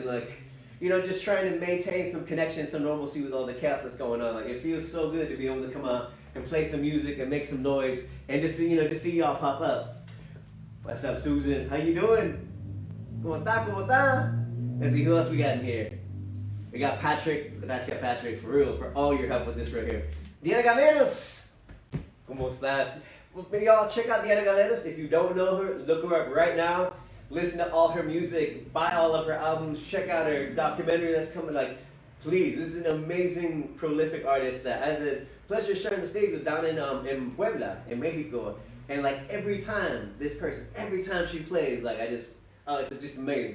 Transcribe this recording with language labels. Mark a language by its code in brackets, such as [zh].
[en] And like, you know, just trying to maintain some connection, some normalcy with all the chaos that's going on. Like, it feels so good to be able to come out and play some music and make some noise and just to, you know, just see y'all pop up. What's up, Susan? How you doing? [es] ¿Cómo está? ¿Cómo está? [en] Let's see who else we got in here. We got Patrick, gracias Patrick, for real, for all your help with this right here. [es] Diana Gameros, ¿cómo estás? [en] Well, y'all check out Diana Gameros. If you don't know her, look her up right now. Listen to all her music, buy all of her albums, check out her documentary that's coming. Like, please, this is an amazing, prolific artist that I had the pleasure of sharing the stage with down in Puebla, in Mexico. And like every time this person, every time she plays, like it's just amazing.